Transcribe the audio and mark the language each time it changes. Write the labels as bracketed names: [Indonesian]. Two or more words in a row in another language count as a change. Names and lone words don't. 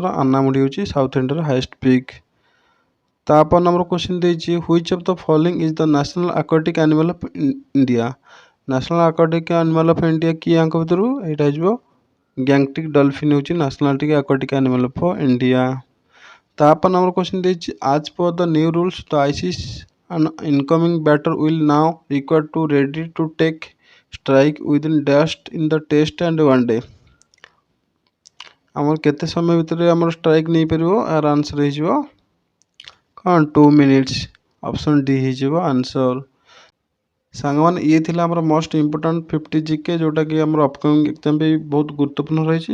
[Odia] ଆନାମୁଡି ହେଉଛି ସାଉଥ୍ ଇଣ୍ଡିଆର [English] highest peak. [Odia] ତାପରେ ନମ୍ବର କ୍ୱେଶ୍ଚିନ୍ ଦେଇଛି [English] which of the following is the national aquatic animal of India. national aquatic animal of India [Odia] କିଏ ଆଙ୍କ ଭିତରୁ? ଏଇଟା ହେଇଯିବ [English] Gangetic dolphin ହେଉଛି national aquatic animal of India. ତାପରେ ନମ୍ବର କ୍ୱେଶ୍ଚିନ୍ ଦେଇଛି as per the new rules the ICC an incoming batter will now required to ready to take strike within dashed in the test and one day। [Odia] ଆମର କେତେ ସମୟ ଭିତରେ ଆମର ଷ୍ଟ୍ରାଇକ୍ ନେଇପାରିବ? ଆର ଆନ୍ସର ହେଇଯିବ କ'ଣ 2 ମିନିଟ୍ସ। [English] option D ହେଇଯିବ ଆନ୍ସର। [Odia] ସାଙ୍ଗମାନେ ଇଏ ଥିଲା ଆମର [English] most important 50 GK [Odia] ଯେଉଁଟାକି ଆମର [English] upcoming exam [Odia] ପାଇଁ ବହୁତ ଗୁରୁତ୍ୱପୂର୍ଣ୍ଣ ରହିଛି।